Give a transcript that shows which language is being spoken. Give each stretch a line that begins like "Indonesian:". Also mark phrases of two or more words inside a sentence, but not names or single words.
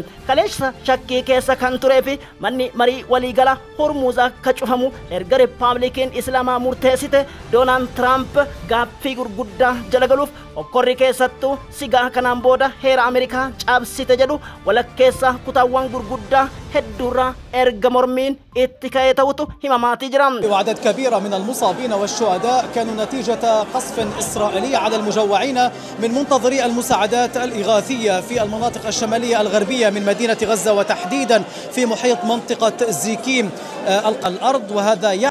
Oromo: Kaleessa shakkii keessa kan turee fi manni marii waliigala Hormuuz akka cufamu erga Riippaabilikiin Islaamaa murteessite Doonaald Tiraamp gaaffii gurguddaa jala galuuf okkorri keessattuu sigaa kanaan booda heera Ameerikaa cabsite jedhu walakkeessa kutaawwan gurguddaa hedduurraa erga mormiin itti ka'ee ta'utu himamaatii jira.
Arabic: وعدد كبير من المصابين والشهداء كانوا نتيجة قصف إسرائيلي على المجوعين من منتظري المساعدات الإغاثية في المناطق الشمالية الغربية من مدينة غزة وتحديدا في محيط منطقة زيكيم الأرض وهذا